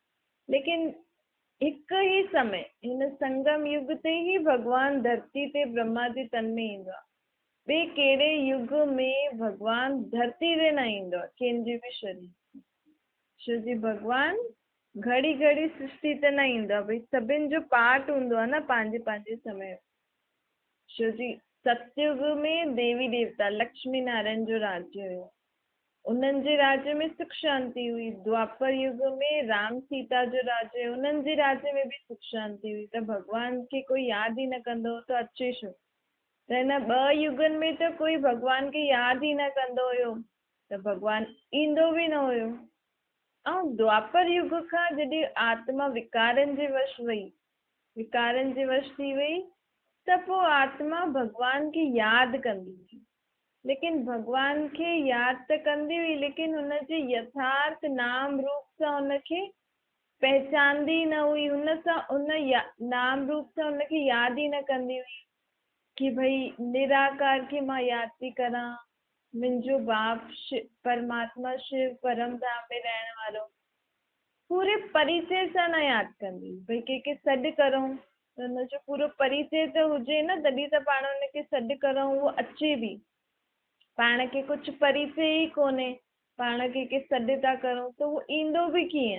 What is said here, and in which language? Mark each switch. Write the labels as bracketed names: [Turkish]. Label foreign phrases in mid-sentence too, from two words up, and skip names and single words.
[Sindhi] लेकिन हिकु ई समय हिन संगम युग ते ई भॻवानु धरती ते ब्रह्मा जे तन में ईंदो आहे। ॿिए कहिड़े युग में भॻवानु धरती ते न ईंदो आहे कंहिंजे बि शरीर। छो जी भॻवानु घड़ी घड़ी सृष्टि ते न ईंदो आहे, भई सभिनि जो पार्ट हूंदो आहे न पंहिंजे पंहिंजे समय। छो जी सतयुग में देवी देवता लक्ष्मी नारायण जो राज्य हुयो, उन्हनि जे राज्य में सुख शांति हुई। द्वापर युग में राम सीता जो राज्य हुयो, उन्हनि जे राज्य में बि सुख शांति हुई। त भॻवान खे कोई यादि ई न कंदो त अचे छो? त हिन ॿ युगनि में त कोई भॻवान खे यादि ई न कंदो हुयो, त भॻवानु ईंदो बि न हुयो। ऐं द्वापर युग खां जॾहिं आत्मा विकारनि जे वश वई, विकारनि जे वश थी वई, त पोइ आत्मा भॻवान खे यादि कंदी हुई। लेकिन भॻवान खे यादि त कंदी हुई, लेकिन हुनजे यथार्थ नाम रूप सां हुनखे पहचानदी न हुई। हुन नाम रूप सां हुनखे यादि ई न कंदी हुई कि भई निराकार खे मां यादि थी करां, मुंहिंजो बाप परमात्मा शिव परम धाम में रहण वारो। पूरे परिचय सां न यादि कंदी, भई कंहिंखे सॾु करूं त हुनजो पूरो परिचय त हुजे न, तॾहिं त पाण हुनखे सॾु करूं, उहो अचे बि। पाण खे कुझु परिचय ई कोन्हे, पाण कंहिंखे सॾु था करूं त उहो ईंदो बि कीअं?